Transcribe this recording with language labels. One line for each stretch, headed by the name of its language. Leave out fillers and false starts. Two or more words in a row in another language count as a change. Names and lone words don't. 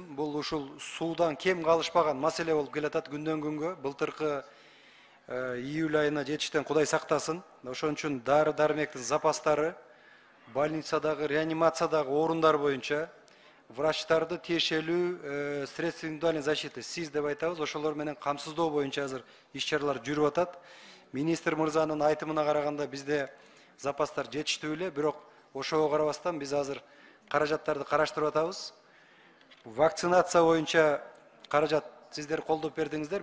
Kyrgyz: Бул ушул суудан кем калышпаган маселе болуп келатат күндөн күнгө. Былтыркы июль айына жетиштен Кудай сактасын. Ошон үчүн дары-дармектин запастары, больницадагы, реанимациядагы орундар боюнча врачтарды тиешелүү
Russian: средства индивидуальной защиты
Kyrgyz: СИЗ деп айтабыз, ошолор менен камсыздоо боюнча азыр иш-чаралар жүрүп атат. Министр мырзанын айтымына караганда бизде запастар жетиштүү эле, бирок ошого карабастан биз азыр каражаттарды караштырып атабыз. Вакцинация боюнча каражат сиздер колдоп бердиңиздер.